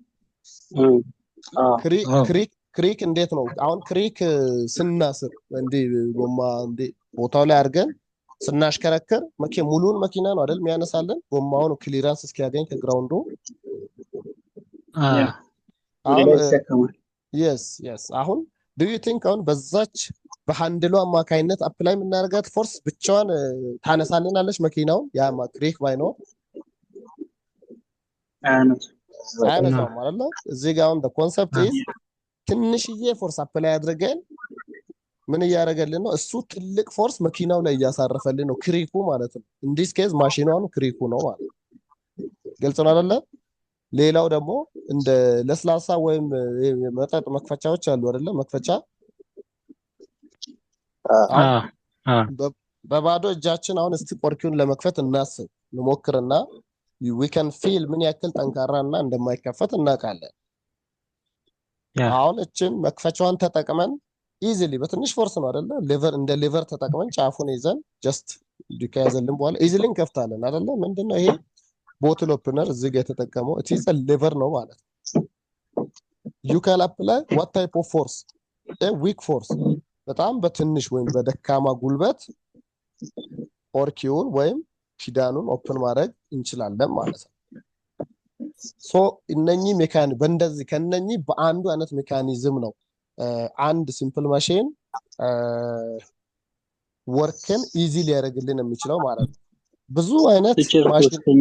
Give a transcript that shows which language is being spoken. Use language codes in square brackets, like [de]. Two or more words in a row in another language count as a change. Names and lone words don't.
[am] ክሪክ እንዴት ነው? አሁን ክሪክ ስናስር እንዴ ጎማ እንዴ ቦታው ላይ አድርገን ስናሽከረክር ሙሉን መኪና ነው አይደል የሚያነሳልን? ጎማውን ክሊራንስ እስኪያገኝ ከግራውንዱ yes አሁን [en] do you think [am] አሁን በዛች በሃንድሉ አማካይነት አፕላይ የምናደርጋት ፎርስ ብቻዋን ታነሳልናለች መኪናውን? ያ ክሪክ ባይኖር አያነሳውም አይደለ? እዚህ ጋር አሁን [en] the concept is [am] ትንሽዬ ፎርስ አፕላይ አድርገን ምን እያደረገልን ነው? እሱ ትልቅ ፎርስ መኪናው ላይ እያሳረፈልን ነው፣ ክሪኩ ማለት ነው። [en] in this case [am] ማሽኗን ክሪኩ ነው ማለት ነው። ግልጽ ነው አይደለ? ሌላው ደግሞ እንደ ለስላሳ ወይም መጠጥ መክፈቻዎች አሉ አይደለ? መክፈቻ በባዶ እጃችን አሁን እስቲ ቆርኪውን ለመክፈት እናስብ እንሞክርና [en] we can feel [am] ምን ያክል ጠንካራና እንደማይከፈት እናውቃለን። አሁን እችን መክፈቻዋን ተጠቅመን ኢዚሊ በትንሽ ፎርስ ነው አይደለ? ሊቨር እንደ ሊቨር ተጠቅመን ጫፉን ይዘን ጀስት ከያዘልን በኋላ ኢዚሊ እንከፍታለን አይደለ? ምንድነው ይሄ [en] bottle opener [am] እዚህ ጋር የተጠቀመው [en] it is a lever [am] ነው ማለት ነው። [en] you can apply what type of force? a weak force [am] በጣም በትንሽ ወይም በደካማ ጉልበት ቆርኪውን ወይም ኪዳኑን ኦፕን ማድረግ እንችላለን ማለት ነው። ሶ እነኚህ ሜካኒዝም በእንደዚህ ከነኚህ በአንዱ አይነት ሜካኒዝም ነው አንድ [en] simple machine [am] ወርክን ኢዚ ሊያደርግልን የሚችለው ማለት ነው። ብዙ አይነት ማሽን